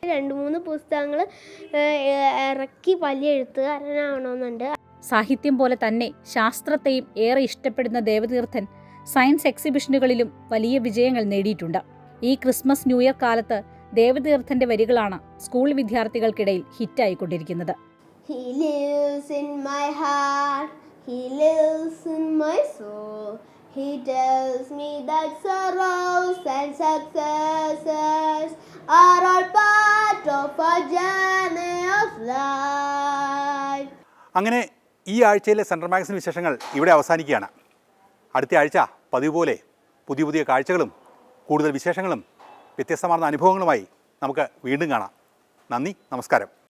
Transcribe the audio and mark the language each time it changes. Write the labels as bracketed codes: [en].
[ml] 2-3 പുസ്തകങ്ങൾ ഇറക്കി വലിയ എഴുത്തുകാരനാവണമെന്നുണ്ട്. സാഹിത്യം പോലെ തന്നെ ശാസ്ത്രത്തെയും ഏറെ ഇഷ്ടപ്പെടുന്ന ദേവതീർത്ഥൻ സയൻസ് എക്സിബിഷനുകളിലും വലിയ വിജയങ്ങൾ നേടിയിട്ടുണ്ട്. ഈ ക്രിസ്മസ് ന്യൂ ഇയർ കാലത്ത് ദേവതീർത്ഥന്റെ വരികളാണ് school വിദ്യാർത്ഥികൾക്കിടയിൽ ഹിറ്റായിക്കൊണ്ടിരിക്കുന്നത്. [en] He lives in my heart, he lives in my soul. He tells me that sorrows and successes are all part of a journey of life. [ml] അങ്ങനെ ഈ ആഴ്ചയിലെ സെൻട്രൽ മാഗസിൻ വിശേഷങ്ങൾ ഇവിടെ അവസാനിക്കുകയാണ്. അടുത്ത ആഴ്ച പതിവ് പോലെ പുതിയ പുതിയ കാഴ്ചകളും കൂടുതൽ വിശേഷങ്ങളും വ്യത്യസ്തമാർന്ന അനുഭവങ്ങളുമായി നമുക്ക് വീണ്ടും കാണാം. നന്ദി, നമസ്കാരം.